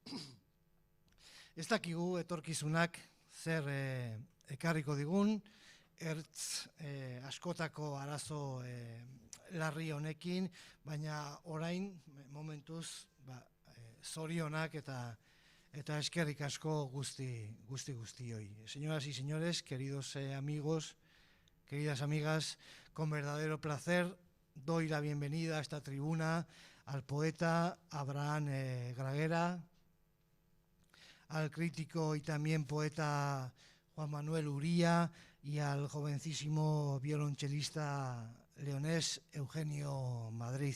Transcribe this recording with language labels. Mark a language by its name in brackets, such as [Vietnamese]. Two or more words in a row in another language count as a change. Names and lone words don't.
[Basque] Ez dakigu etorkizunak zer ekarriko digun, ertz askotako arazo larri honekin, baina orain momentuz zorionak eta eskerrik asko guztioi. [Spanish] Señoras y señores, queridos amigos, queridas amigas, con verdadero placer doy la bienvenida a esta tribuna al poeta Abraham Gragera, al crítico y también poeta Juan Manuel Uría y al jovencísimo violonchelista leonés Eugenio Madrid.